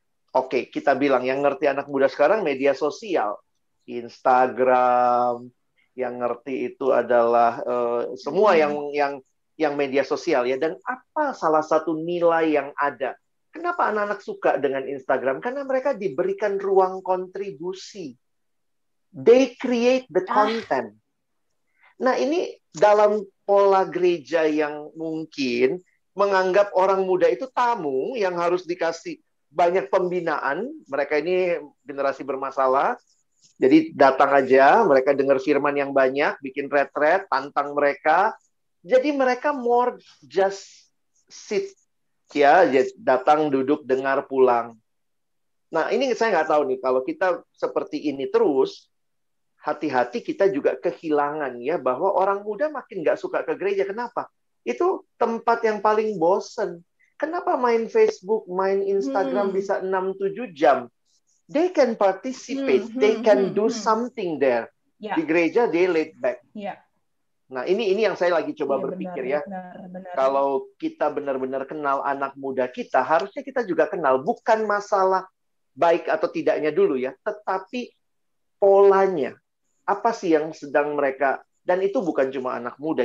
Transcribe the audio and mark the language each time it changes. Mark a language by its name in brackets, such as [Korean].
[Indonesian] Oke, kita bilang yang ngerti anak muda sekarang media sosial. Instagram, yang ngerti itu adalah semua yang media sosial ya. Dan apa salah satu nilai yang ada? Kenapa anak-anak suka dengan Instagram? Karena mereka diberikan ruang kontribusi. [English] They create the content. [Indonesian] Nah, ini dalam pola gereja yang mungkin menganggap orang muda itu tamu yang harus dikasih banyak pembinaan. Mereka ini generasi bermasalah. Jadi datang aja, mereka dengar firman yang banyak, bikin retret, tantang mereka. Jadi mereka [English] more just sit, [Indonesian] ya, datang, duduk, dengar, pulang. Nah, ini saya nggak tahu nih, kalau kita seperti ini terus, hati-hati kita juga kehilangan ya, bahwa orang muda makin nggak suka ke gereja. Kenapa? Itu tempat yang paling bosen. Kenapa main Facebook, main Instagram bisa 6-7 jam? [English] They can participate, they can do something there. [Indonesian] Di gereja, [English] they laid back. [Indonesian] Nah, ini yang saya lagi coba berpikir ya. Benar. Kalau kita benar-benar kenal anak muda kita, harusnya kita juga kenal. Bukan masalah baik atau tidaknya dulu ya, tetapi polanya. Apa sih yang sedang mereka... Dan itu bukan cuma anak muda.